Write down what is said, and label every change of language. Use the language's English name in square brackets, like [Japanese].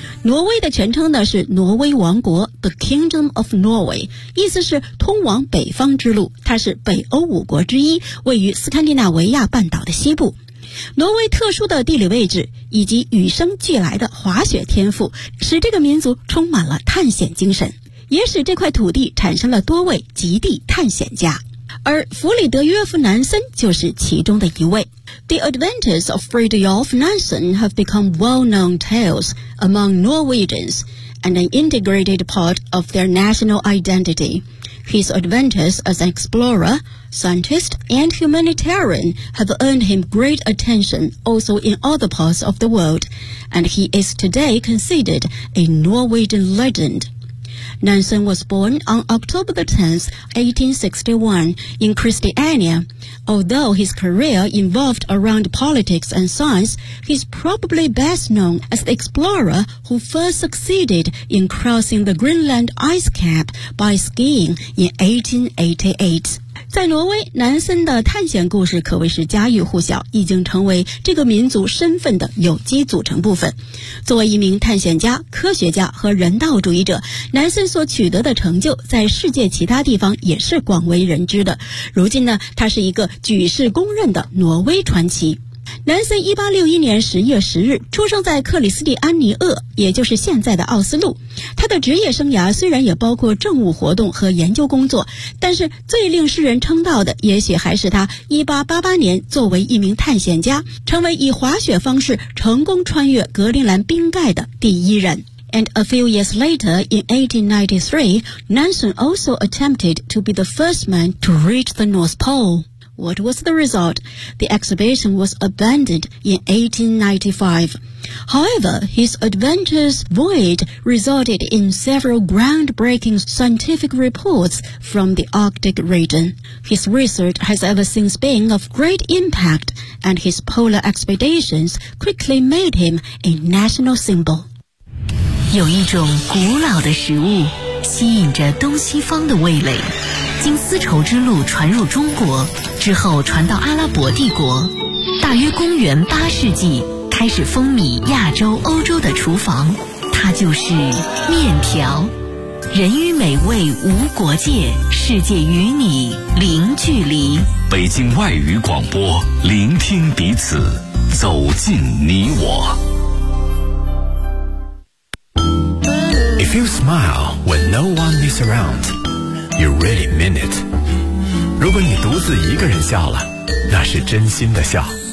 [Chinese] 挪威的全称呢是挪威王国 The Kingdom of Norway， 意思是通往北方之路，它是北欧五国之一，位于斯堪的纳维亚半岛的西部。挪威特殊的地理位置以及与生俱来的滑雪天赋，使这个民族充满了探险精神，也使这块土地产生了多位极地探险家，而弗里德约夫南森就是其中的一位。 [English] The adventures of Fridtjof Nansen have become well-known tales among Norwegians and an integrated part of their national identity. His adventures as an explorer, scientist, and humanitarian have earned him great attention also in other parts of the world, and he is today considered a Norwegian legend. Nansen was born on October 10, 1861, in Christiania. Although his career involved around politics and science, he's probably best known as the explorer who first succeeded in crossing the Greenland ice cap by skiing in 1888. [Chinese] 在挪威，南森的探险故事可谓是家喻户晓，已经成为这个民族身份的有机组成部分。作为一名探险家、科学家和人道主义者，南森所取得的成就在世界其他地方也是广为人知的。如今呢，他是一个举世公认的挪威传奇。南森1861年10月10日出生在克里斯蒂安尼厄，也就是现在的奥斯陆。他的职业生涯虽然也包括政务活动和研究工作，但是最令世人称道的也许还是他1888年作为一名探险家成为以滑雪方式成功穿越格陵兰冰盖的第一人。 [English] And a few years later, in 1893, Nansen also attempted to be the first man to reach the North Pole. What was the result? The exhibition was abandoned in 1895. However, his adventurous voyage resulted in several groundbreaking scientific reports from the Arctic region. His research has ever since been of great impact, and his polar expeditions quickly made him a national symbol. [Chinese] 有一种古老的食物吸引着东西方的味蕾，经丝绸之路传入中国，之后传到阿拉伯帝国，大约公元八世纪开始风靡亚洲、欧洲的厨房，它就是面条。人与美味无国界，世界与你零距离。北京外语广播，聆听彼此，走进你我。 [English] If you smile when no one is around. You really mean it. [Chinese] 如果你独自一个人笑了，那是真心的笑。